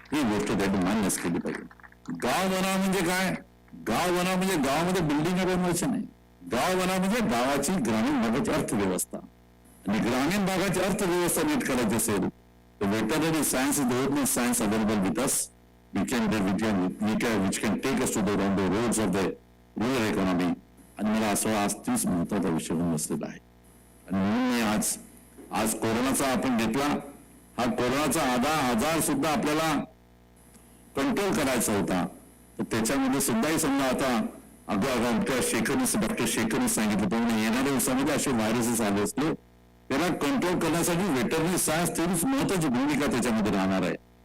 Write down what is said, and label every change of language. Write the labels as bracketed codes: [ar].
[mr] ही गोष्ट त्या मान्यच केली पाहिजे. गाव बनाव म्हणजे काय? गाव बनाव म्हणजे गावामध्ये बिल्डिंग बनवायचं नाही. गाव बनाव म्हणजे गावाची ग्रामीण भागाची अर्थव्यवस्था आणि ग्रामीण भागाची अर्थव्यवस्था नीट करायची असेल तर [en] Veterinary science is the only science available with us. which can take us to the roads of the rural economy. [mr] आणि मला असं आज तीच महत्वाचा विषय म्हणून बसलेला आहे. आणि म्हणून मी आज कोरोनाचा आपण घेतला. हा कोरोनाचा आजार सुद्धा आपल्याला कंट्रोल करायचा होता तर त्याच्यामध्ये सुद्धाही समजा आता डॉक्टर शेखरने सांगितलं पण येणाऱ्या दिवसामध्ये असे व्हायरसेस आले असले त्याला कंट्रोल करण्यासाठी व्हेटरनरी सायन्स तेवढीच महत्वाची भूमिका त्याच्यामध्ये राहणार आहे.